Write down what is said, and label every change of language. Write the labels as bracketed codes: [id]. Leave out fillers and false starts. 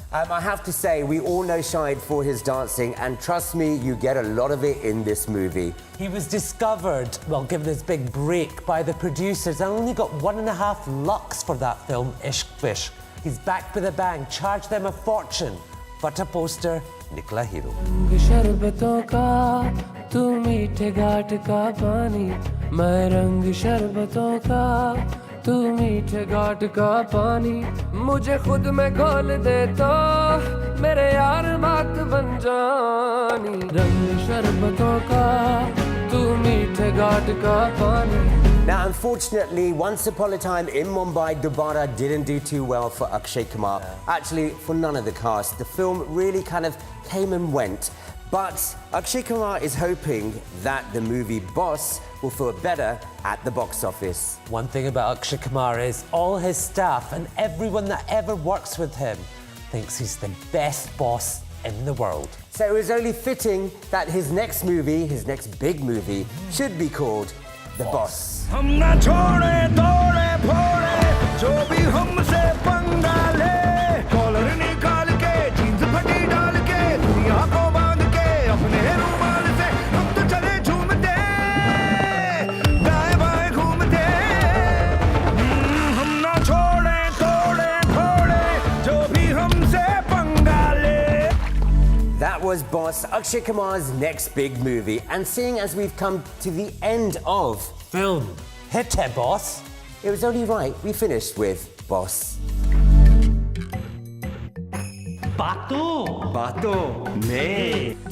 [en] I have to say, we all know Shahid for his dancing, and trust me, you get a lot of it in this movie. He was discovered, well, given his big break by the producers, and only got 1.5 lakhs for that film, Ishq Fish. He's back with a bang, charged them a fortune. Fatah Poster, Nikla Hero. [hi] शरबतों का तू मीठे घाट का पानी मैं रंग शरबतों का तू मीठे घाट का पानी मुझे खुद में घोल दे तो मेरे यार बात बन जानी रंग शरबतों का तू मीठे घाट का पानी. [en] Now, unfortunately, Once Upon a Time in Mumbai, Dobara didn't do too well for Akshay Kumar. Actually, for none of the cast. The film really kind of came and went. But Akshay Kumar is hoping that the movie Boss will feel better at the box office. One thing about Akshay Kumar is all his staff and everyone that ever works with him thinks he's the best boss in the world. So it was only fitting that his next movie, his next big movie, should be called The Boss. [hi] हम ना छोड़े तोड़े फोड़े जो भी हमसे पंगा ले कॉलर निकाल के जींस फटी डाल के दुनिया को बांध के अपने रुमाल से हम तो चले झूमते दाएं बाएं घूमते हम ना छोड़े तोड़े फोड़े जो भी हमसे पंगा ले. [en] That was Boss, Akshay Kumar's next big movie. And seeing as we've come to the end of Film Hit Hai Boss, it was only right we finished with Boss. Bato me.